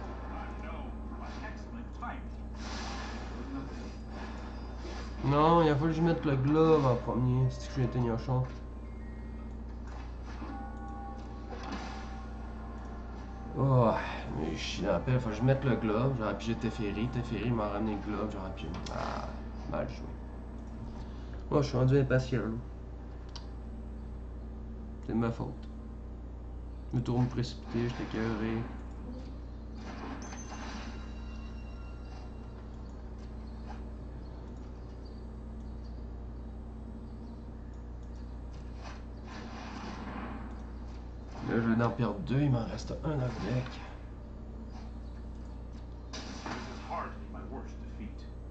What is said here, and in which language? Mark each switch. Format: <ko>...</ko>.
<en>I'm known for my excellent timing.</en> <fr>Non, il a fallu que je mette le glove en premier, c'est que j'ai été gnochon. Oh, mais je suis dans la paix, faut que je mette le glove, j'aurais pigé Teferi m'a ramené le glove, j'aurais pigé. Ah, mal joué. Moi, je suis rendu impatient, là. C'est de ma faute. Je me tourne précipité, j'étais écœuré. Là, je vais en perdre 2, il m'en reste un dans le deck.</fr> <en>This is hardly my worst defeat.</en>